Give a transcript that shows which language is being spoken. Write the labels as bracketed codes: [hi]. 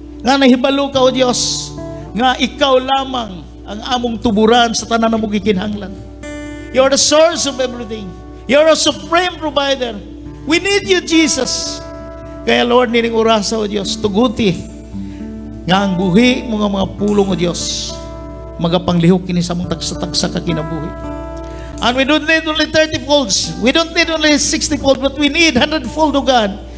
[ceb] Nga nahibalo ka, O Diyos, nga ikaw lamang ang among tuburan sa tanan na mong gikinhanglan. [en] You are the source of everything. You are a supreme provider. We need you, Jesus. [ceb] Kaya, Lord, nining orasa, O Diyos, tuguti nga ang buhi mga pulong, O Diyos, magapanglihok kini sa mong tagsa-tagsa ka kinabuhi. [en] And we don't need only 30 folds. We don't need only 60 folds, but we need 100-fold, O God.